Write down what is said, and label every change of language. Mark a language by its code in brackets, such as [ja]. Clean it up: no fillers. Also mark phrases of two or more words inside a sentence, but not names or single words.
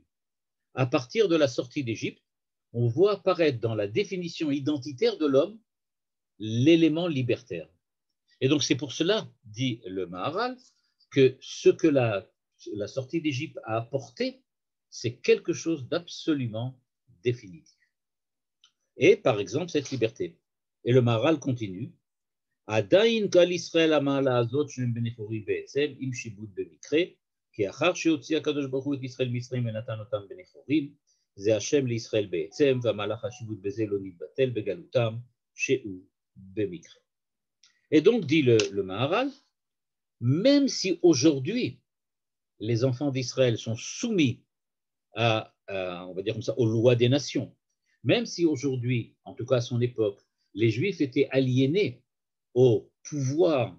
[fr] À partir de la sortie d'Égypte, on voit apparaître dans la définition identitaire de l'homme l'élément libertaire. Et donc c'est pour cela, dit le Maharal, que ce que la sortie d'Égypte a apporté, c'est quelque chose d'absolument définitif. Et par exemple cette liberté. Et le Maharal continue, [he] עדיין כל ישראל המעלה הזאת שהם בני חורי בעצם עם שיבוד במקרה, כי אחר שהוציא הקדוש ברוך הוא את ישראל מצרים ונתן אותם בני חורים, זה השם לישראל בעצם, והמהלך השיבוט בזה לא נתבטל בגלותם, שהוא במקרה. [fr] Et donc, dit le Maharal, même si aujourd'hui, les enfants d'Israël sont soumis on va dire comme ça, aux lois des nations, même si aujourd'hui, en tout cas à son époque, les Juifs étaient aliénés au pouvoir